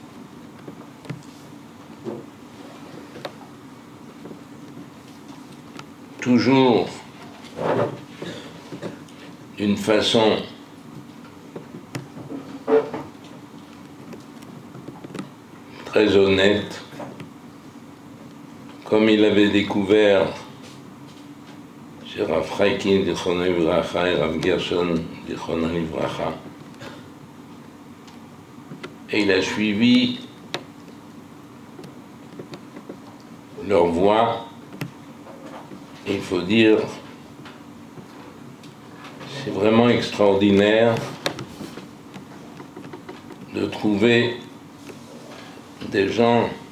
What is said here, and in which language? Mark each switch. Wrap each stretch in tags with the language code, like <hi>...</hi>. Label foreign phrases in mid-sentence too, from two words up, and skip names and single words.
<fr>toujours d'une façon très honnête, comme il avait découvert chez Rav Chaikin</fr> <he>זכרונו לברכה</he> <fr>et Rav Gershon</fr> <he>זכרונו לברכה.</he> <fr>Et il a suivi leur voie. Il faut dire, c'est vraiment extraordinaire de trouver des gens</fr>